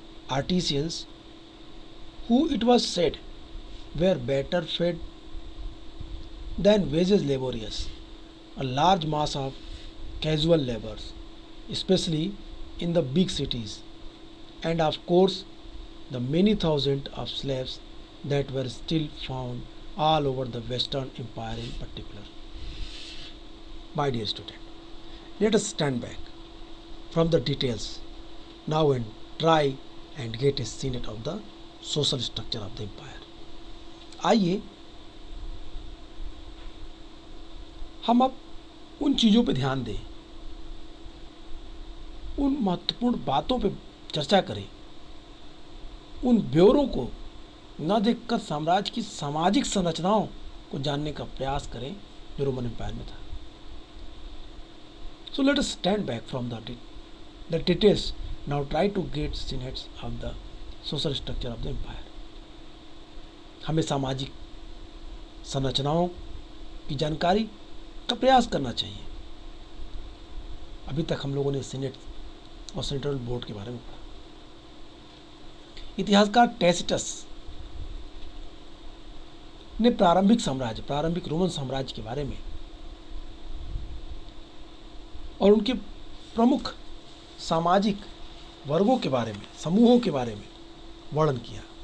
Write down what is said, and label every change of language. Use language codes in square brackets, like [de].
[en] artisans who it was said were better fed than wages laborers, a large mass of casual laborers, especially in the big cities, and of course the many thousands of slaves that were still found all over the Western Empire in particular. My dear student, let us stand back from the details now and try and get a sense of the social structure of the empire. [hi] आइए हम अब उन चीज़ों पर ध्यान दें, उन महत्वपूर्ण बातों पर चर्चा करें, उन ब्यौरों को न देखकर साम्राज्य की सामाजिक संरचनाओं को जानने का प्रयास करें जो रोमन एम्पायर में था. [en] So let us stand back from the details. Now try to get sense of the social structure of the empire. [hi] हमें सामाजिक संरचनाओं की जानकारी का प्रयास करना चाहिए. अभी तक हम लोगों ने सीनेट और सेंट्रल बोर्ड के बारे में पढ़ा. इतिहासकार टैसिटस ने प्रारंभिक रोमन साम्राज्य के बारे में और उनके प्रमुख सामाजिक वर्गों के बारे में, समूहों के बारे में वर्णन किया.